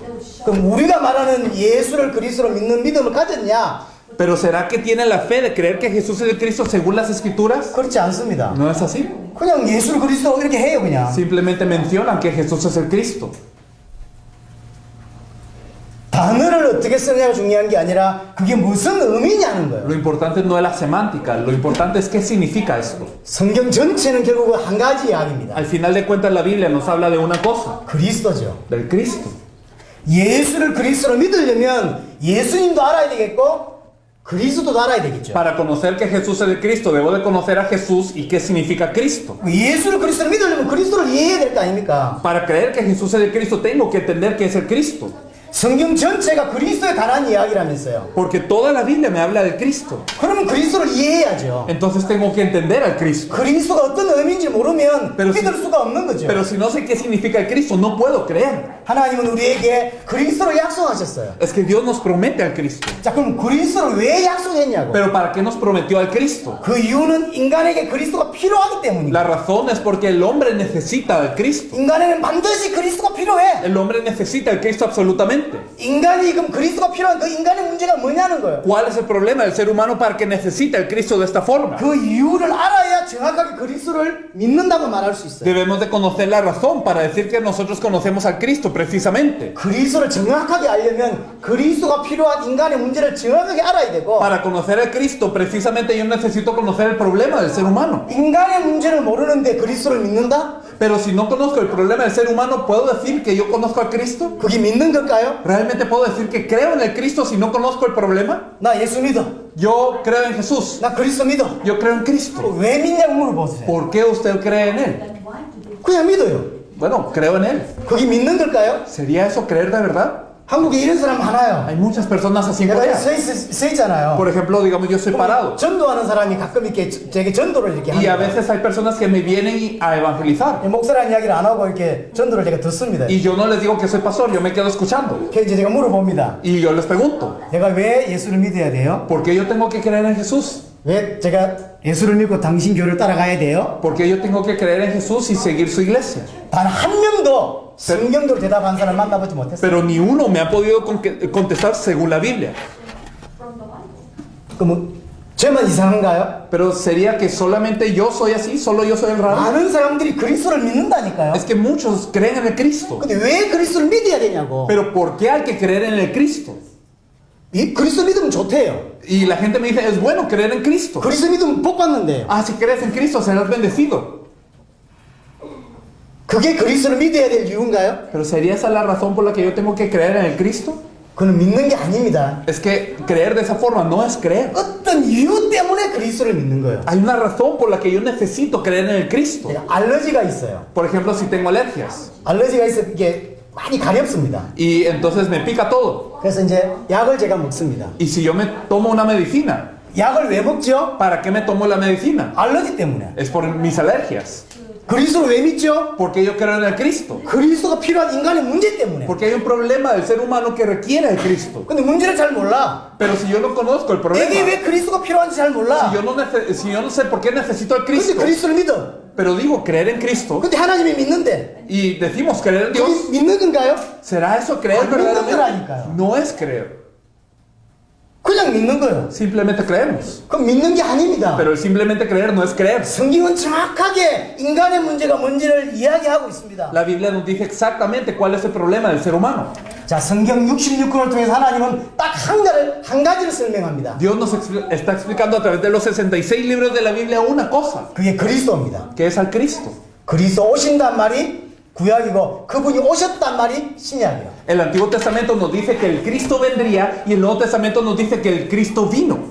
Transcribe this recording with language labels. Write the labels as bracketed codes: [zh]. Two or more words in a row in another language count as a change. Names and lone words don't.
[ko] 그럼 우리가 말하는 예수를 그리스도로 믿는 믿음을 가졌냐? [es] Pero ¿será que tiene la fe de creer que Jesús es el Cristo según las Escrituras? [ko] 그렇지 않습니다. [es] No es así. [ko] 그냥 예수를 그리스도 이렇게 해요, 그냥. [es] Simplemente mencionan que Jesús es el Cristo. [ko] 단어를 어떻게 쓰느냐가 중요한 게 아니라 그게 무슨 의미냐는 거예요. [es] Lo importante no es la semántica, lo importante es qué significa esto. [ko] 성경 전체는 결국 한 가지 이야기입니다. [es] Al final de cuentas la Biblia nos habla de una cosa, [ko] 그리스도죠. [es] del Cristo. [ko] 예수를 그리스도로 믿으려면 예수님도 알아야 되겠고 그리스도도 알아야 되겠죠. [es] Para conocer que Jesús es el Cristo, debo de conocer a Jesús y qué significa Cristo. [ko] 예수를 그리스도로 믿으려면 그리스도를 이해해야 될 거 아닙니까? [es] Para creer que Jesús es el Cristo, tengo que entender que es el Cristo. [ko] 성경 전체가 그리스도에 관한 이야기라면서요. [es] Porque toda la Biblia me habla del Cristo. [ko] 그러면 그리스도를 이해해야죠. [es] Entonces tengo que entender al Cristo. [ko] 그리스도가 어떤 의미인지 모르면 [es] Pero [ko] 믿을 수가 없는 거죠. [es] Pero si no sé qué significa el Cristo, no puedo creer. [ko] 하나님은 우리에게 그리스도를 약속하셨어요. [es] Es que Dios nos promete al Cristo. [ko] 자, 그럼 그리스도를 왜 약속했냐고? [es] Pero ¿para qué nos prometió al Cristo? [ko] 그 이유는 인간에게 그리스도가 필요하기 때문이에요. [es] La razón es porque el hombre necesita al Cristo. [ko] 인간에는 반드시 그리스도가 필요해. [es] El hombre necesita al Cristo absolutamente. [ko] 인간이 그럼 그리스도가 필요한 그 인간의 문제가 뭐냐는 거예요. [es] ¿Cuál es el problema del ser humano para que necesita el Cristo de esta forma? [ko] 그 이유를 알아야 정확하게 그리스도를 믿는다고 말할 수 있어요. [es] Debemos de conocer la razón para decir que nosotros conocemos al Cristo precisamente. [ko] 그리스도를 정확하게 알려면 그리스도가 필요한 인간의 문제를 정확하게 알아야 되고 [es] Para conocer al Cristo precisamente yo necesito conocer el problema del ser humano. [ko] 인간의 문제를 모르는데 그리스도를 믿는다? [es] Pero si no conozco el problema del ser humano, ¿puedo decir que yo conozco al Cristo? [ko] 그게 믿는 걸까요? [es] ¿Realmente puedo decir que creo en el Cristo si no conozco el problema? [ko] 나 예수 믿어. [es] Yo creo en Jesús. [ko] 나 그리스도 믿어. [es] Yo creo en Cristo. [ko] 왜 믿냐고 물어보세요. [es] ¿Por qué usted cree en Él? [ko] 그냥 믿어요. [es] Bueno, creo en Él. [ko] 그게 믿는 걸까요? [es] ¿Sería eso creer de verdad? [ko] 한국에 이런 사람 많아요. [es] Hay muchas personas así en [ko] 내가 [es] Corea. [ko] 서 있잖아요. [es] Por ejemplo, digamos, yo soy parado. [ko] 전도하는 사람이 가끔 이렇게 제게 전도를 이렇게 [es] Y a [ko] 하는 거예요. [es] veces hay personas que me vienen a evangelizar. [ko] 목사라는 이야기를 안 하고 이렇게 전도를 제가 듣습니다. [es] Y yo no les digo que soy pastor, yo me quedo escuchando. [ko] 그래서 이제 제가 물어봅니다. [es] Y yo les pregunto, [ko] 내가 왜 예수를 믿어야 돼요? [es] ¿por qué yo tengo que creer en Jesús? [ko] 왜 제가 예수를 믿고 당신 교를 따라가야 돼요? [es] ¿Por qué yo tengo que creer en Jesús y seguir su iglesia? [ko] 단 한 명도 성경대로 대답한 사람 만나보지 못했어요. [es] Pero ni uno me ha podido contestar según la Biblia. [ko] 그럼 저만 이상한가요? [es] Pero sería que solamente yo soy así, solo yo soy el raro. [ko] 많은 사람들이 그리스도를 믿는다니까요. [es] Es que muchos creen en el Cristo. [ko] 근데 왜 그리스도를 믿어야 되냐고. [es] Pero ¿por qué hay que creer en el Cristo? [ko] 이 그리스도 믿으면 좋대요. [es] Y la gente me dice, es bueno creer en Cristo. [ko] 그리스도 믿으면 복 받는데요. [es] Ah, si crees en Cristo serás bendecido. [ko] 그게 그리스도를 믿어야 될 이유인가요? [es] Pero ¿sería esa la razón por la que yo tengo que creer en el Cristo? [ko] 그건 믿는 게 아닙니다. [es] Es que creer de esa forma no es creer. [ko] 어떤 이유 때문에 그리스도를 믿는 거예요. [es] Hay una razón por la que yo necesito creer en el Cristo. [ko] 제가 알러지가 있어요. [es] Por ejemplo, si tengo alergias [ko] 알러지가 있어 이게 많이 가렵습니다. [es] y entonces me pica todo. [ko] 그래서 이제 약을 제가 먹습니다. [es] Y si yo me tomo una medicina, [ko] 약을 왜 먹죠? [es] ¿Para qué me tomo la medicina? [ko] 알러지 때문에. [es] Es por mis alergias. [ko] 그리스도를 왜 믿죠? [es] Porque yo creo en el Cristo. [ko] 그리스도가 필요한 인간의 문제 때문에. [es] Porque hay un problema del ser humano que requiere el Cristo. [ko] 근데 문제를 잘 몰라. [es] Pero si yo no conozco el [ko] 내게 [es] problema, [ko] 왜 그리스도가 필요한지 잘 몰라. [es] si yo no sé por qué necesito al [ko] 근데 [es] Cristo, [ko] 그리스도를 믿어. [es] pero digo creer en Cristo [ko] 근데 하나님이 믿는데 [es] y decimos creer en Dios, [ko] 그게 믿는 건가요? [es] ¿será eso creer [ko] 안 믿는 [es] verdaderamente? [ko] 거라니까요. [es] No es creer, [ko] 그냥 믿는 거예요. [es] simplemente creemos. [ko] 그럼 믿는 게 아닙니다. [es] Pero el simplemente creer no es creer. [ko] 성경은 정확하게 인간의 문제가 뭔지를 이야기하고 있습니다. [es] La Biblia nos dice exactamente cuál es el problema del ser humano. [ko] 자, 성경 66권을 통해서 하나님은 딱 한 가지를 설명합니다. [es] Dios nos está explicando a través de los 66 libros de la Biblia una cosa, [ko] 그게 그리스도입니다. [es] que es al Cristo. [ko] 그리스도 오신단 말이 구약이고 그분이 오셨단 말이 신약이에요. [es] El Antiguo Testamento nos dice que el Cristo vendría y el Nuevo Testamento nos dice que el Cristo vino.